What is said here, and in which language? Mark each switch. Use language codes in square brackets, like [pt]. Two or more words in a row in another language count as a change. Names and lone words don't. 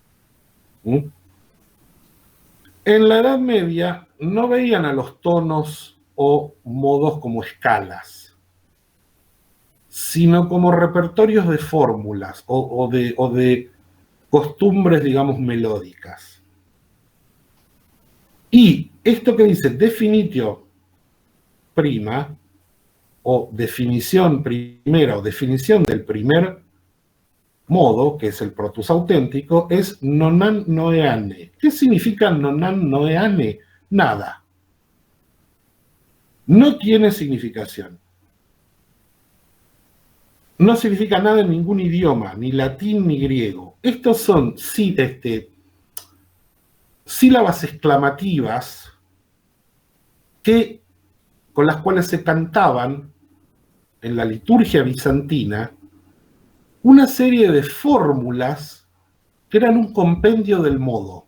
[es] En la Edad Media no veían a los tonos o modos como escalas, sino como repertorios de fórmulas o de costumbres, digamos, melódicas. Y esto que dice [la] definitio prima, [es] o definición primera, o definición del primer modo, que es el protus auténtico, es nonam noeane. ¿Qué significa nonam noeane? Nada. No tiene significación. No significa nada en ningún idioma, ni latín ni griego. Estos son sílabas exclamativas con las cuales se cantaban en la liturgia bizantina una serie de fórmulas que eran un compendio del modo.